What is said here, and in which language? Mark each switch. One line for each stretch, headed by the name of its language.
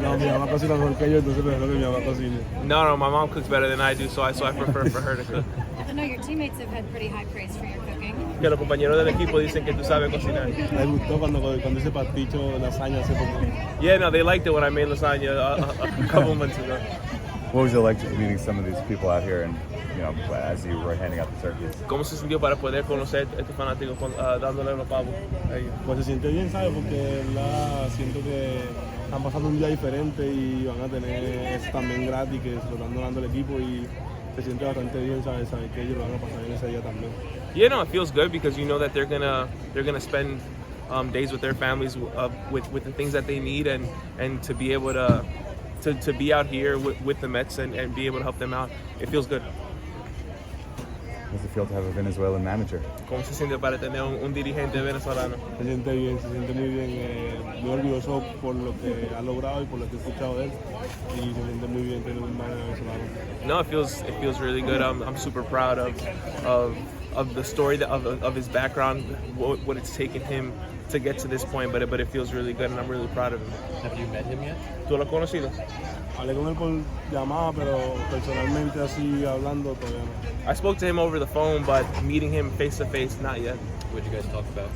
Spanish: No, mi mamá cocina mejor que yo, entonces prefiero que mi mamá cocine.
English: No, my mom cooks better than I do, so I prefer for her to cook. I know your teammates have had pretty high praise for your cooking.
Spanish: Que los compañeros del equipo dicen que tú sabes cocinar. Me gustó cuando hice pasticho lasaña hace poco.
English: Yeah, no, they liked it when I made lasagna a couple months ago. What was it like meeting some of these people out here and, as you were handing out the turkeys?
Spanish: ¿Cómo se sintió para poder conocer a estos fanáticos dándole los pavos a ellos? Pues se siente bien, ¿sabes? Porque siento que están pasando un día diferente y van a tener eso también gratis, que se lo están donando al equipo y se siente bastante bien, ¿sabes? Saber que ellos lo van a pasar bien ese día también.
English: Yeah, no, it feels good because you know that they're gonna spend days with their families with the things that they need and to be able to be out here with the Mets and be able to help them out. It feels good. How does it feel to have a Venezuelan manager?
Spanish: ¿Cómo se siente para tener un dirigente venezolano? Se siente bien, se siente muy bien. Muy orgulloso por lo que ha logrado y por lo que he escuchado de él. Y se siente muy bien tener un manager venezolano.
English: No, it feels really good. I'm super proud of the story of his background, what it's taken him to get to this point, but it feels really good and I'm really proud of him. Have you met him yet?
Spanish: ¿Tú lo has conocido? Hablé con él por llamada, pero personalmente así hablando todavía no.
English: I spoke to him over the phone, but meeting him face to face, not yet. What did you guys talk about?